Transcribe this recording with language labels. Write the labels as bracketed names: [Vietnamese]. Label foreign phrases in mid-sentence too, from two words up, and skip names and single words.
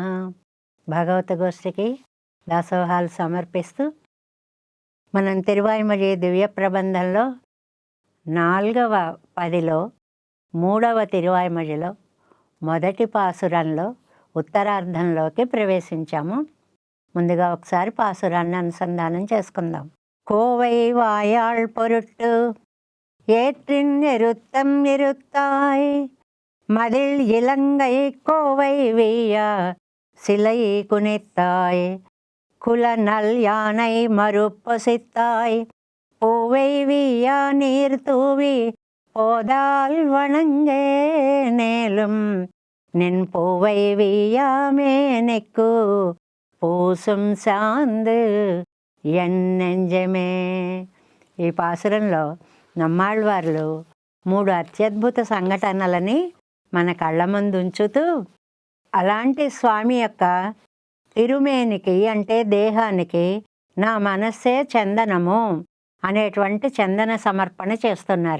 [Telugu] భాగవత గోష్ఠికి దాసోహాలు సమర్పిస్తూ మనం తిరువాయిమొഴി దివ్య ప్రబంధంలో 4వ పదిలో 3వ తిరువాయిమొഴിలో మొదటి పాసురంలో ఉత్తరార్ధంలోకి ప్రవేశించాము. ముందుగా ఒకసారి పాసురాన్ని అనుసంధానం చేసుకుందాం. [Tamil] கோவை வாயாள் பொருட்டு ஏற்றின் எருத்தம் இருத்தாய் மதில் இலங்கை கோவை வீயா சிலை குனித்தாய் குலநல் யானை மறுப்பொசித்தாய் பூவை வீயா நீர் தூவி போதால் வணங்கே நேலும் நின் பூவை வீயாமே நெக்கு பூசும் சாந்து ఎన్నెంజమే. [Telugu] ఈ పాసురంలో నమ్మాళ్ళవార్లు 3 అత్యద్భుత సంఘటనలని మన కళ్ళ ముందు ఉంచుతూ అలాంటి స్వామి యొక్క తిరుమేనికి అంటే దేహానికి నా మనస్సే చందనము అనేటువంటి చందన సమర్పణ చేస్తున్నారు.